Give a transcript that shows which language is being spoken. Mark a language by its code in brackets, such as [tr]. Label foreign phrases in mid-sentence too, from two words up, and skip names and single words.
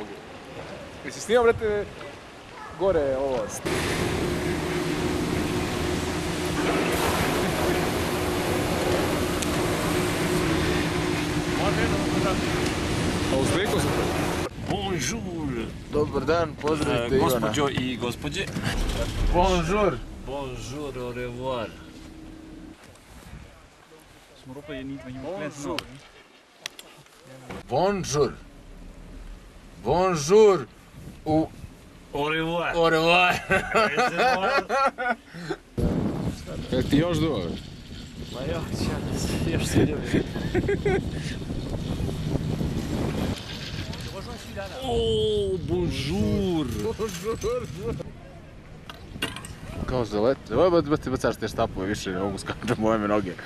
[sr] Jesi snimao, brate, gore ovo? Uspeko sam. [fr] Bonjour. [sr] Dobar dan, pozdravite Ivana. Gospođo i gospođe. [fr] Bonjour. Bonjour, au revoir. Bonjour. Bonjour. Au revoir. Au revoir. [sr] Kako ti još dugo? Ma još se ljubim. [fr] Oooo, bonjour! [sr] Kao za let, evo brate bacaš te štapove više, ne mogu skačati moje me noge.